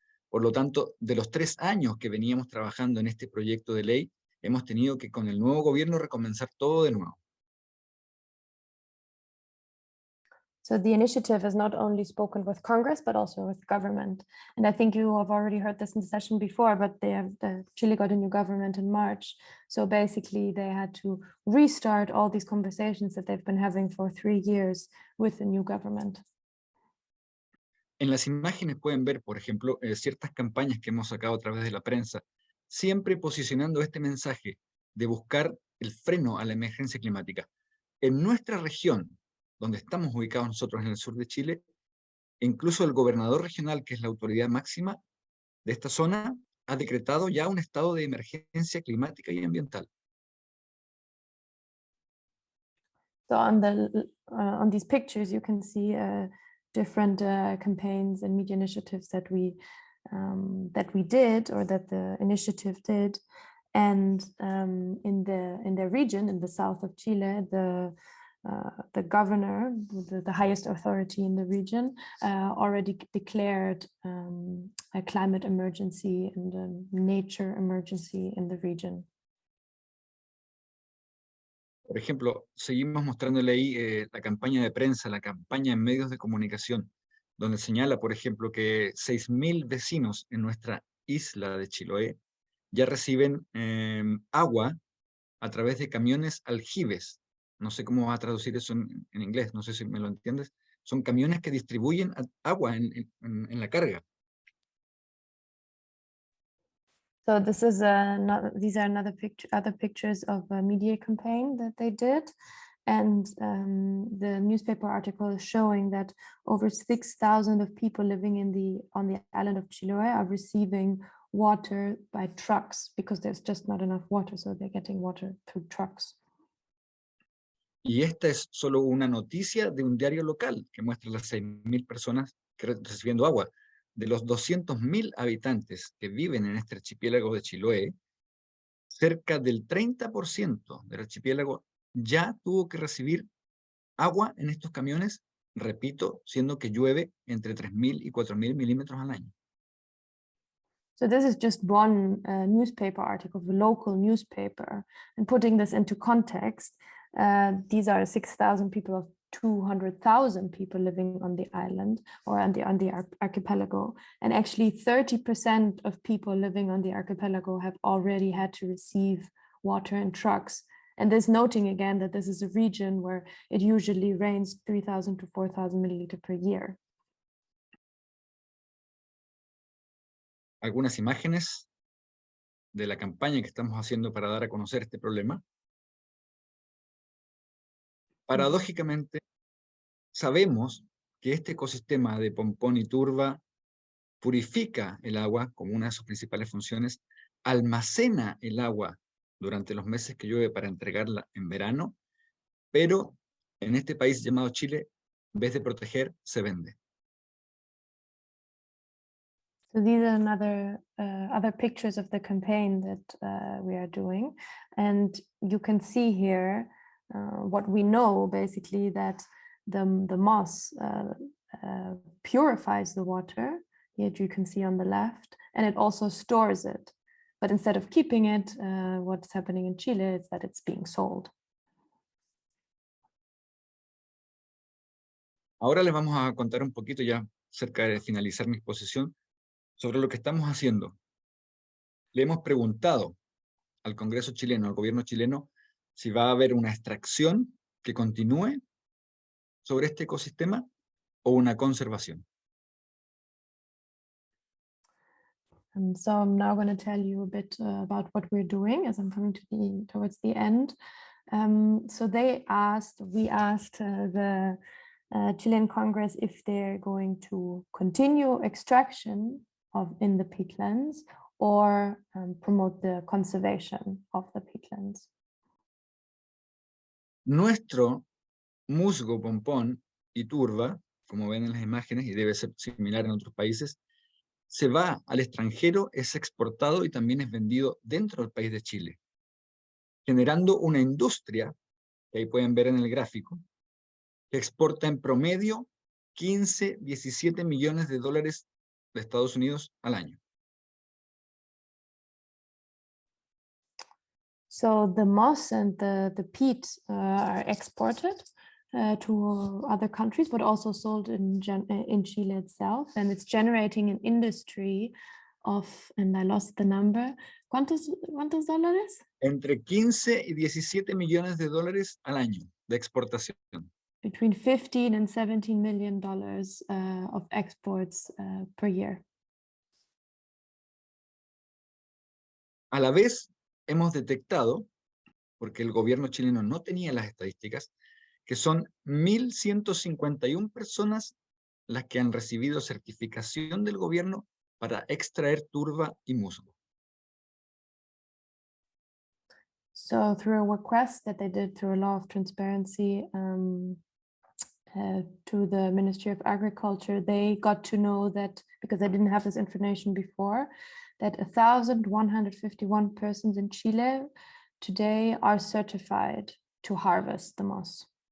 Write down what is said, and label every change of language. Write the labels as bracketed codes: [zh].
[es] Por lo tanto, de los 3 años que veníamos trabajando en este proyecto de ley, hemos tenido que con el nuevo gobierno recomenzar todo de nuevo. [en] So the initiative has not only spoken with Congress, but also with government. And I think you have already heard this in the session before, but Chile got a new government in March. So basically they had to restart all these conversations that they've been having for 3 years with the new government. [es] En las imágenes pueden ver, por ejemplo, ciertas campañas que hemos sacado a través de la prensa, siempre posicionando este mensaje de buscar el freno a la emergencia climática. En nuestra región, donde estamos ubicados nosotros en el sur de Chile, incluso el gobernador regional, que es la autoridad máxima de esta zona, ha decretado ya un estado de emergencia climática y ambiental. [en] So on these pictures, you can see different campaigns and media initiatives that we did, or that the initiative did. And in the region, in the south of Chile, the governor, the highest authority in the region, already declared a climate emergency and a nature emergency in the region. [es] Por ejemplo, seguimos mostrándole ahí la campaña de prensa, la campaña en medios de comunicación, donde señala, por ejemplo, que 6.000 vecinos en nuestra isla de Chiloé ya reciben agua a través de camiones aljibes. No sé cómo va a traducir eso en inglés, no sé si me lo entiendes. Son camiones que distribuyen agua en la carga. [en] So this is these are other pictures of a media campaign that they did. And the newspaper article is showing that over 6,000 of people living on the island of Chiloe are receiving water by trucks, because there's just not enough water, so they're getting water through trucks. [es] Y esta es solo una noticia de un diario local que muestra las 6.000 personas recibiendo agua. De los 200.000 habitantes que viven en este archipiélago de Chiloé, cerca del 30% del archipiélago ya tuvo que recibir agua en estos camiones, repito, siendo que llueve entre 3.000 y 4.000 milímetros al año. [en] So this is just one newspaper article, the local newspaper. And putting this into context, these are 6,000 people of 200,000 people living on the island, or on the archipelago. And actually 30% of people living on the archipelago have already had to receive water in trucks. And this noting again that this is a region where it usually rains 3,000 to 4,000 milliliters per year. [es] Algunas imágenes de la campaña que estamos haciendo para dar a conocer este problema. Paradójicamente, sabemos que este ecosistema de Pompón y Turba purifica el agua como una de sus principales funciones, almacena el agua durante los meses que llueve para entregarla en verano, pero en este país llamado Chile, en vez de proteger, se vende. [en] So these are other pictures of the campaign that we are doing. And you can see here what we know, basically, that the moss purifies the water. Here you can see on the left, and it also stores it. But instead of keeping it, what's happening in Chile is that it's being sold. [es] Ahora les vamos a contar un poquito, ya cerca de finalizar mi exposición, sobre lo que estamos haciendo. Le hemos preguntado al Congreso chileno, al gobierno chileno, si va a haber una extracción que continúe sobre este ecosistema o una conservación. [en] And so I'm now going to tell you a bit about what we're doing as I'm coming towards the end. So we asked the Chilean Congress if they're going to continue extraction in the peatlands or promote the conservation of the peatlands. [es] Nuestro musgo, pompón y turba, como ven en las imágenes, y debe ser similar en otros países, se va al extranjero, es exportado y también es vendido dentro del país de Chile, generando una industria que ahí pueden ver en el gráfico, que exporta en promedio 15, 17 millones de dólares de Estados Unidos al año. [en] So the moss and the peat are exported to other countries, but also sold in Chile itself. And it's generating an industry of, and I lost the number, [es] ¿cuántos dólares? Entre 15 y 17 millones de dólares al año de exportación. [en] Between 15 and 17 million dollars of exports per year. [es] A la vez, hemos detectado, porque el gobierno chileno no tenía las estadísticas, que son 1.151 personas las que han recibido certificación del gobierno para extraer turba y musgo. [en] So through a request that they did through a law of transparency to the Ministry of Agriculture, they got to know that, because they didn't have this information before, that 1,151 persons in Chile today are certified to harvest the moss.